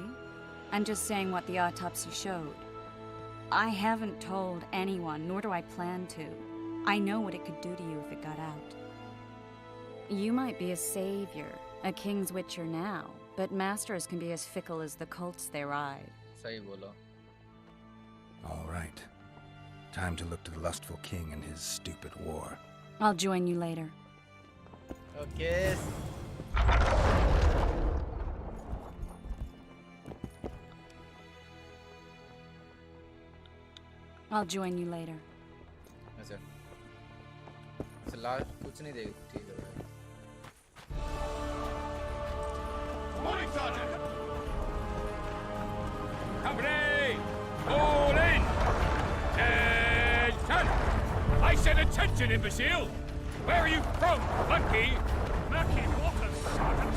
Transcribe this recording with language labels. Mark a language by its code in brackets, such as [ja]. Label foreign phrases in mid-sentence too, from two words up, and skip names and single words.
[en] I'm just saying what the autopsy showed. I haven't told anyone, nor do I plan to. I know what it could do to you if it got out. You might be a savior, a king's witcher now, but masters can be as fickle as the colts they ride. [hi] सही बोला. [en] All right. Time to look to the lustful king and his stupid war. I'll join you later. Okay. I'll join you later. [hi] अच्छा. लास्ट कुछ नहीं देख ठीक है भाई. [en] Morning, Sergeant! Company! All in! Attention! I said attention, imbecile! Where are you from, Monkey? Murky waters, Sergeant.